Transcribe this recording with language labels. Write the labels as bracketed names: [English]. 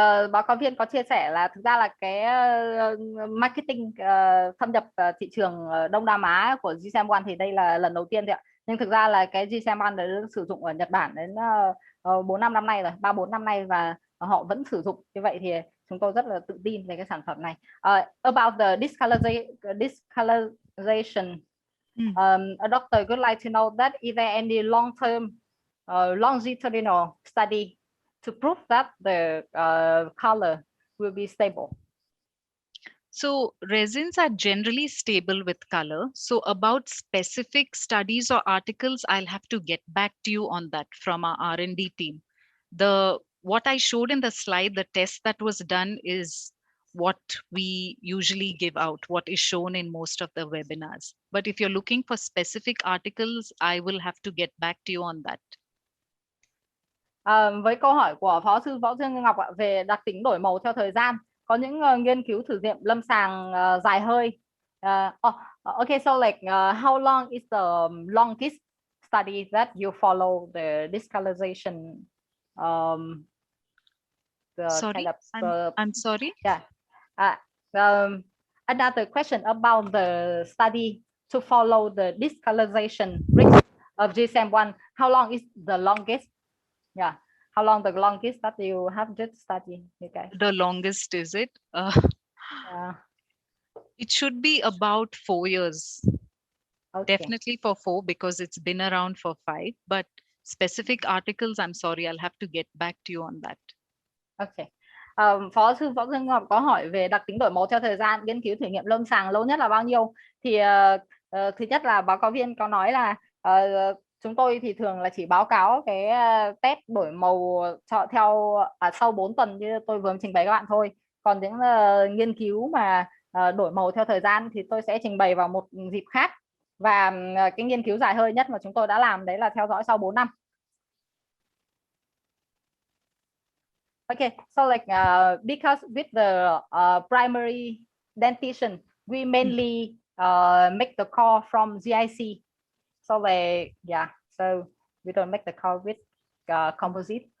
[Vietnamese] Báo cáo viên có chia sẻ là thực ra là cái marketing thâm nhập thị trường Đông Nam Á của GSM1 thì đây là lần đầu tiên thôi ạ. Nhưng thực ra là cái GSM1 đã được sử dụng ở Nhật Bản đến 4-5 năm nay rồi, 3-4 năm nay, và họ vẫn sử dụng. Như vậy thì chúng tôi rất là tự tin về cái sản phẩm này. [English] About the discolorization, a doctor would like to know that is there any long-term longitudinal study to prove that the color will be stable? So resins are generally stable with color. So about specific studies or articles, I'll have to get back to you on that from our R&D team. What I showed in the slide, the test that was done is what we usually give out, what is shown in most of the webinars. But if you're looking for specific articles, I will have to get back to you on that. [Vietnamese] Với câu hỏi của Phó sư Võ Dương Ngọc về đặc tính đổi màu theo thời gian, có những nghiên cứu thử nghiệm lâm sàng dài hơi. [English] Okay, so like how long is the longest study that you follow the discolorization? Sorry, I'm sorry. Yeah. Another question about the study to follow the discolorization risk of GSM1. How long is the longest? Yeah. How long the longest that you have just studied? Okay. The longest, is it? It should be about 4 years. Okay. Definitely for 4, because it's been around for 5. But specific articles, I'm sorry, I'll have to get back to you on that. Okay. [Vietnamese] Phó sư Võ Dương Ngọc có hỏi về đặc tính đổi màu theo thời gian, nghiên cứu thử nghiệm lâm sàng lâu nhất là bao nhiêu? Thì thứ nhất là báo cáo viên có nói là chúng tôi thì thường là chỉ báo cáo cái test đổi màu theo sau 4 tuần như tôi vừa trình bày các bạn thôi. Còn những nghiên cứu mà đổi màu theo thời gian thì tôi sẽ trình bày vào một dịp khác. Và cái nghiên cứu dài hơi nhất mà chúng tôi đã làm đấy là theo dõi sau 4 năm. [English] Okay, so like because with the primary dentition, we mainly make the call from GIC. So like, yeah, so we don't make the call with composite.